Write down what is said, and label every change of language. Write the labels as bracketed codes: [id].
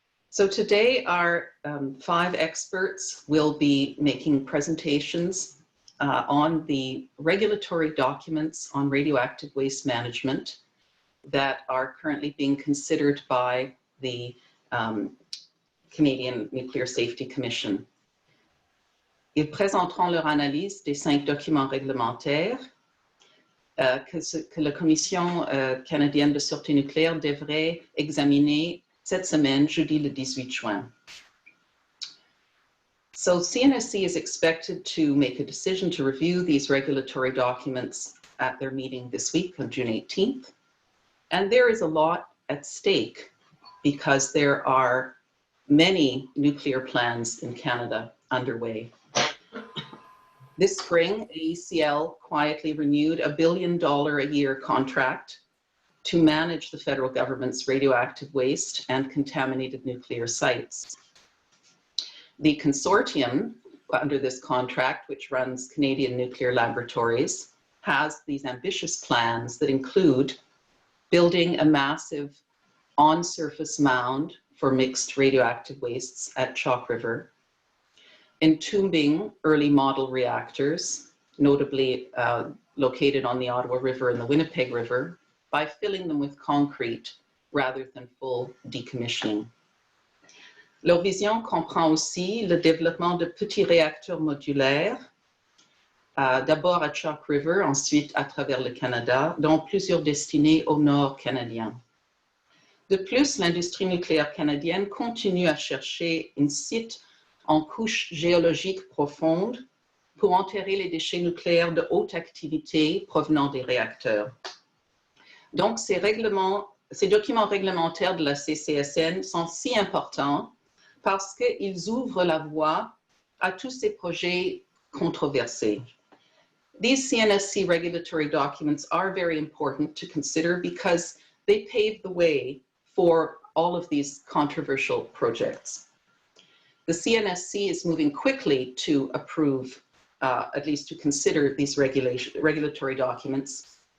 [en] So today our 5 experts will be making presentations on the regulatory documents on radioactive waste management that are currently being considered by the Canadian Nuclear Safety Commission. [fr] Ils présenteront leur analyse des 5 documents réglementaires que la Commission canadienne de sûreté nucléaire devrait examiner cette semaine, jeudi le 18 juin. [en] So CNSC is expected to make a decision to review these regulatory documents at their meeting this week on June 18th. And there is a lot at stake because there are many nuclear plans in Canada underway. This spring, AECL quietly renewed a $1 billion a year contract to manage the federal government's radioactive waste and contaminated nuclear sites. The consortium under this contract, which runs Canadian nuclear laboratories, has these ambitious plans that include building a massive on-surface mound for mixed radioactive wastes at Chalk River, entombing early model reactors, notably located on the Ottawa River and the Winnipeg River, by filling them with concrete rather than full decommissioning. [fr] Leur vision comprend aussi le développement de petits réacteurs modulaires, d'abord à Chalk River, ensuite à travers le Canada, dont plusieurs destinés au nord canadien. De plus, l'industrie nucléaire canadienne continue à chercher un site en couche géologique profonde pour enterrer les déchets nucléaires de haute activité provenant des réacteurs. Donc, ces documents réglementaires de la CCSN sont si importants parce qu'ils ouvrent la voie à tous ces projets controversés. [en] These CNSC regulatory documents are very important to consider because they pave the way for all of these controversial projects. The CNSC is moving quickly to approve, at least to consider these regulatory documents.